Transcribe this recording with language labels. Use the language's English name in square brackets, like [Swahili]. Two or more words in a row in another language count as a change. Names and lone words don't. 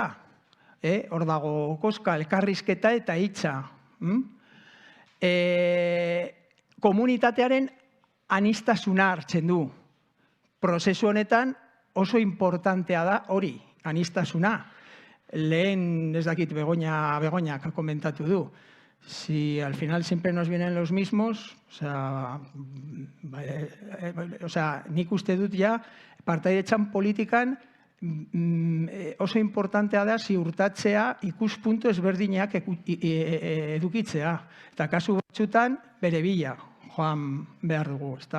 [Basque] Hor dago, koska, elkarrizketa eta hitza. Komunitatearen aniztasuna hartzen du. Prozesu honetan oso importantea da hori, aniztasuna. Lehen, ez dakit, Begoñak komentatu du. [Spanish] Si al final siempre nos vienen los mismos, [Basque] nik uste dut ja, partaidetzan politikan oso importantea da ziurtatzea ikuspuntu ezberdinak edukitzea. Eta kasu batzutan bere bila joan behar dugu, ezta?